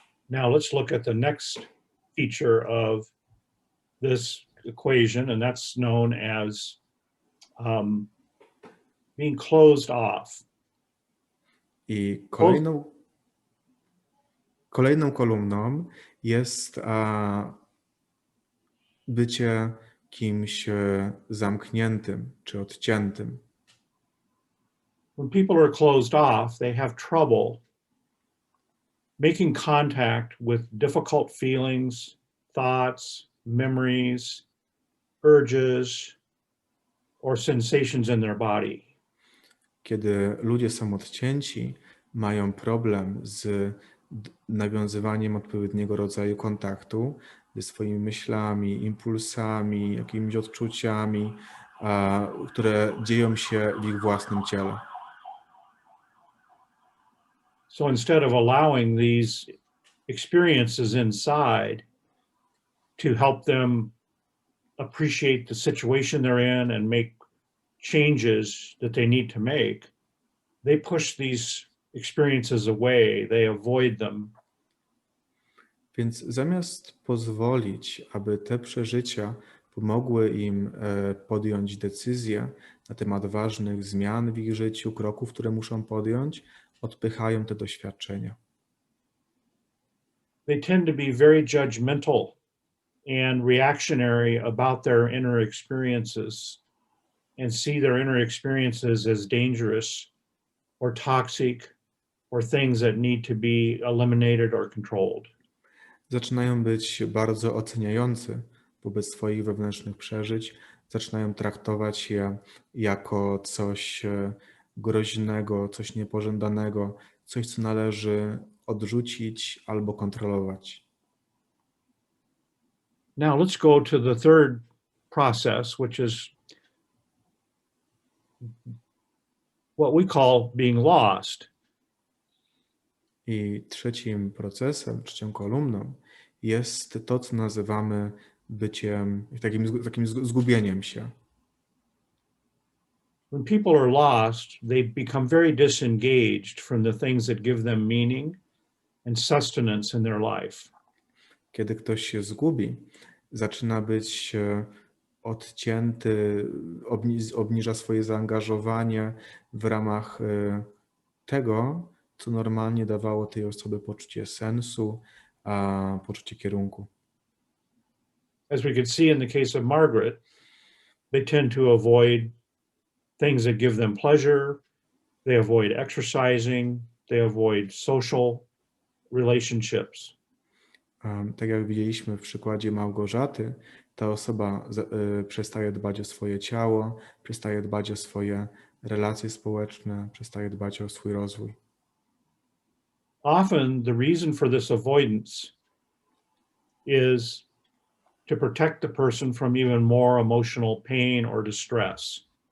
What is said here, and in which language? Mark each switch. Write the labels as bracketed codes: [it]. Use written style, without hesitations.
[en] Now let's look at the next feature of this equation, and that's known as being closed off. [pl] I kolejną kolumną jest bycie kimś zamkniętym czy odciętym. [en] When people are closed off, they have trouble making contact with difficult feelings, thoughts, memories, urges, or sensations in their body. [pl] Kiedy ludzie są odcięci, mają problem z nawiązywaniem odpowiedniego rodzaju kontaktu ze swoimi myślami, impulsami, jakimiś odczuciami, które dzieją się w ich własnym ciele. [en] So instead of allowing these experiences inside to help them appreciate the situation they're in and make changes that they need to make, they push these experiences away, they avoid them. [pl] Więc zamiast pozwolić, aby te przeżycia pomogły im podjąć decyzje na temat ważnych zmian w ich życiu, kroków, które muszą podjąć, odpychają te doświadczenia. [en] They tend to be very judgmental and reactionary about their inner experiences and see their inner experiences as dangerous or toxic or things that need to be eliminated or controlled. [pl] Zaczynają być bardzo oceniający wobec swoich wewnętrznych przeżyć, zaczynają traktować je jako coś groźnego, coś niepożądanego, coś, co należy odrzucić albo kontrolować. [en] Now let's go to the third process, which is what we call being lost. [pl] I trzecim procesem, trzecią kolumną jest to, co nazywamy byciem, takim zgubieniem się. [en] When people are lost, they become very disengaged from the things that give them meaning and sustenance in their life. [pl] Kiedy ktoś się zgubi, zaczyna być odcięty, obniża swoje zaangażowanie w ramach tego, co normalnie dawało tej osobie poczucie sensu, a poczucie kierunku. [en] As we could see in the case of Margaret, they tend to avoid things that give them pleasure, they avoid exercising, they avoid social relationships. [pl] Tak jak widzieliśmy w przykładzie Małgorzaty, ta osoba przestaje dbać o swoje ciało, przestaje dbać o swoje relacje społeczne, przestaje dbać o swój rozwój. [en] Often the reason for this avoidance is to protect the person from even more emotional pain or distress.